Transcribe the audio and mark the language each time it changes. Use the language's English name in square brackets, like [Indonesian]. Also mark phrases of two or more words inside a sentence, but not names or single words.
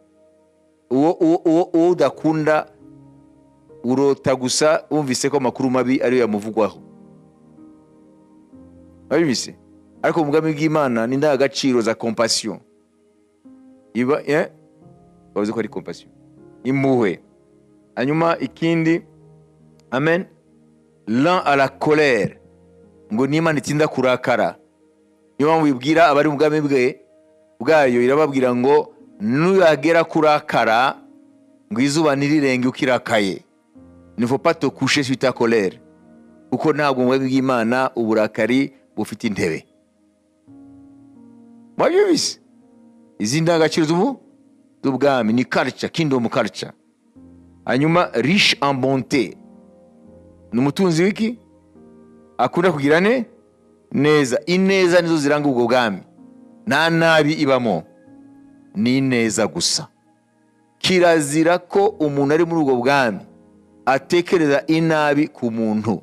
[Kinyarwanda] Uwo udakunda urota gusa wumvise ko amakuru mabi ariyo yamuvugwaho. Wabibise? Ariko mu bwami bw'Imana ni indangagaciro za compassion. Bavuze ko ari compassion, impuhwe. Hanyuma ikindi, [French] amen, lent à la colère, [Kinyarwanda] ngo ni Imana itinda kurakara. Niyo mpamvu ibwira abari mu bwami bwayo, irababwira ngo nuyagera kurakara, ngo izuba ntirirenge ukirakaye. [French] Ne faut pas te coucher sur ta colère, [Kinyarwanda] kuko ntabwo mu bwami bw'Imana uburakari bufite intebe. Mwabyumvise? Izi ndangagaciro z'ubwami ni culture, [English] kingdom culture. [French] Hanyuma riche en bonté, [Kinyarwanda] ni umutunzi w'iki? Akunda kugira neza. Ineza nizo ziranga ubwo bwami, nta nabi ibamo, ni neza gusa. Kirazira ko umuntu ari muri ubwo bwami atekereza inabi ku muntu.